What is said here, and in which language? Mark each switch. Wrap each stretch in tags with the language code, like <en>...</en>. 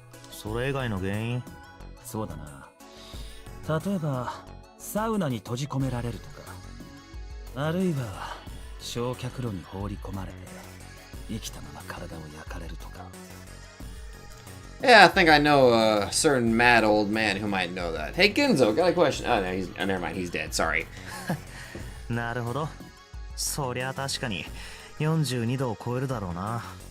<ja>それ以外の原因？そうだな。例えばサウナに閉じ込められるとか、あるいは焼却炉に放り込まれて生きたまま体を焼かれるとか。</ja> <en>Yeah, I think I know a certain mad old man who might know that. Hey, Ginzo, got a question. Oh, no, never mind, he's dead, sorry.</en> <ja>なるほど。そりゃ確かに42度を超えるだろうな。</ja>